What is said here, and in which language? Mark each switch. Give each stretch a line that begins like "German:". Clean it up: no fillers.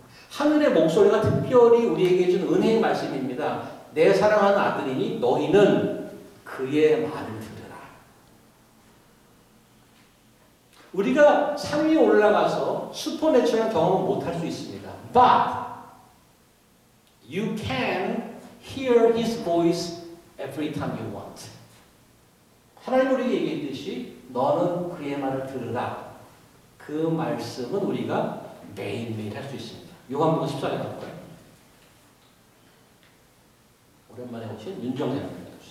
Korean: 하늘의 목소리가 특별히 우리에게 준 은혜의 말씀입니다. 내 사랑하는 아들이니 너희는 그의 말을 들으라. 우리가 산 위에 올라가서 슈퍼내추럴한 경험은 못할 수 있습니다.
English: But you can hear His voice every time you want.
Korean: 하나님 우리에게 얘기했듯이 너는 그의 말을 들으라. 그 말씀은 우리가 매일매일 할 수 있습니다. 요한복음 14장 가볼까요? 오랜만에 오신 윤정재님.